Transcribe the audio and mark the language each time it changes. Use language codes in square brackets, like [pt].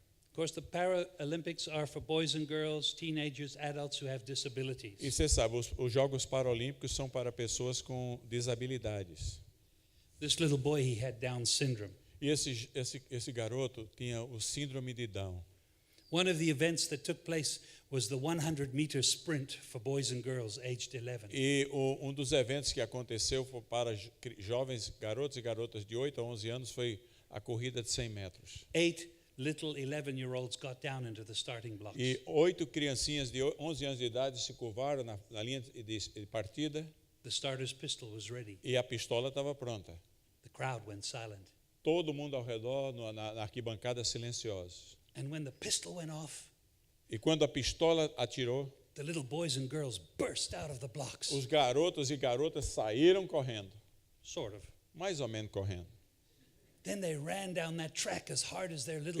[en] Of course, the Paralympics are for boys and girls, teenagers, adults who have disabilities. [pt] E você sabe, os Jogos Paralímpicos são para pessoas com desabilidades. [en] This little boy, he had Down syndrome. [pt] E esse garoto tinha o síndrome de Down. [en] One of the events that took place was the 100-meter sprint for boys and girls aged 11. [pt] E dos eventos que aconteceu foi para jovens garotos e garotas de 8 a 11 anos foi a corrida de 100 metros. [en] 8 little 11-year-olds got down into the starting blocks. [pt] E 8 criancinhas de 11 anos de idade se curvaram na linha de partida [en] The starter's pistol was ready. [pt] e a pistola estava pronta. [en] The crowd went silent. [pt] Todo mundo ao redor, na arquibancada, silenciosos. [en] And when the pistol went off, [pt] E quando a pistola atirou, [en] the little boys and girls burst out of the blocks. [pt] os garotos e garotas saíram correndo, [en] Sort of. [pt] mais ou menos correndo. [en] Then they ran down that track as hard as their little